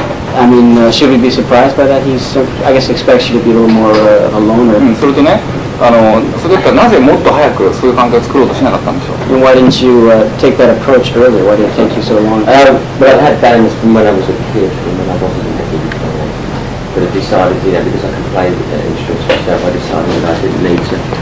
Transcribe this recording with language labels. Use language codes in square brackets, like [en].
[en] I mean, should we be surprised by that? I guess expects you to be a little more of a loner. [ja] それとね、それだったらなぜもっと早くそういう関係を作ろうとしなかったんでしょう。 [en] And why didn't you take that approach earlier? Why did it take you so long? But I've had bands from when I was a kid, from when I wasn't in the guitar. But I decided, because I could play instruments myself, I decided that I didn't need to.